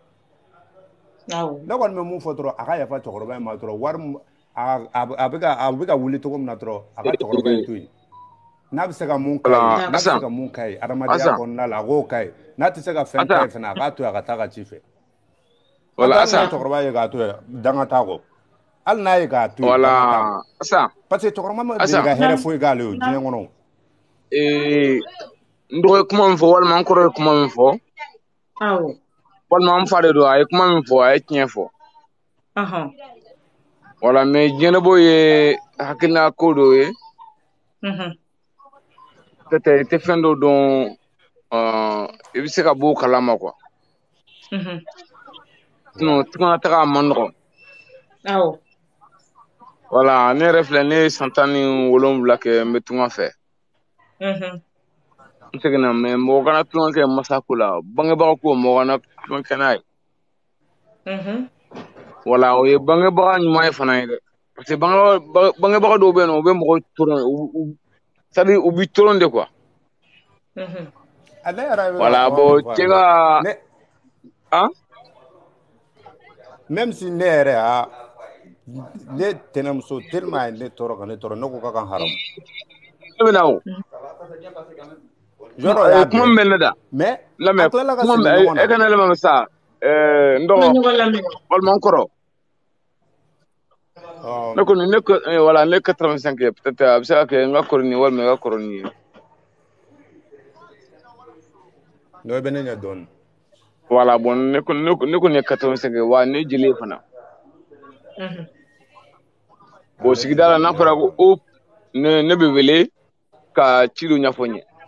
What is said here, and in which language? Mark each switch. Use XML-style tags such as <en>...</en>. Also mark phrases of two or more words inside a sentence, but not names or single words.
<bm>ne kɔni bɛ mun fɔ dɔrɔn a ka yafa cɛkɔrɔba in ma dɔrɔn wari a bɛ ka wuli cogo min na dɔrɔn a ka cɛkɔrɔba in to yen n'a bɛ se ka mun k'a ye n'a bɛ se ka mun k'a ye adamadenya kɔnɔna la a k'o k'a ye n'a tɛ se ka fɛn k'a ye fana a k'a to yen a ka taa ka ci fɛ wala asa cɛkɔrɔba ye k'a to yen danga t'a kɔ hali n'a ye k'a to yen wala asa</bm> <fr>parce que</fr> <bm>cɛkɔrɔba ma deli ka hɛrɛ foyi k'ale o diɲɛ kɔnɔ n dɔgɔ ye kuma min fɔ walima n kɔrɔ ye kuma min fɔ walima n fa de don a ye kuma min fɔ a ye tiɲɛ fɔ wala mais jɛnɛbɔ ye hakilina ko dɔ ye peut-être i tɛ fɛn dɔ dɔn i bɛ se ka bɔ o kalama</bm> <fr>quoi sinon</fr> <bm>tukana taga man nɔgɔn wala ne yɛrɛ filɛ ne ye san 17 kɛ n bɛ tunga fɛ n seginna mais mɔgɔ kana tulonkɛ kɛ masako la bangebaga ko mɔgɔ kana tulonkɛ n'a ye wala o ye bangebaga ɲuman ye fana ye dɛ</bm> <fr>parce que</fr> <bm>bangebaga dɔw bɛ yen nɔ u bɛ mɔgɔ tɔrɔ c'est-à-dire u b'i tɔrɔ de</bm> <fr>quoi voilà bon</fr> <bm>cɛ ka</bm> <fr>même si</fr> <bm>ne yɛrɛ ne tɛnɛmuso tellement ye ne tɔɔrɔ ka ne tɔɔrɔ ne ko k'a ka haramu ne bɛ na o yɔrɔ y'a kuma min bɛ ne da mais lamɛn kuma min e ka ne lamɛn sa n dɔgɔ walima n kɔrɔ ne kɔni ne voilà ne 85 peut-être a bɛ se ka kɛ n ka kɔrɔ nin ye walima n ka kɔrɔ nin ye n'o bɛ ne ɲɛ dɔɔnin</bm> <fr>voilà bon</fr> <bm>ne kɔni ye 85 wa ne jeli ye fana bon sigida la n'a fɔra ko ne bɛ wele ka ci dɔ ɲɛfɔ n ye</bm>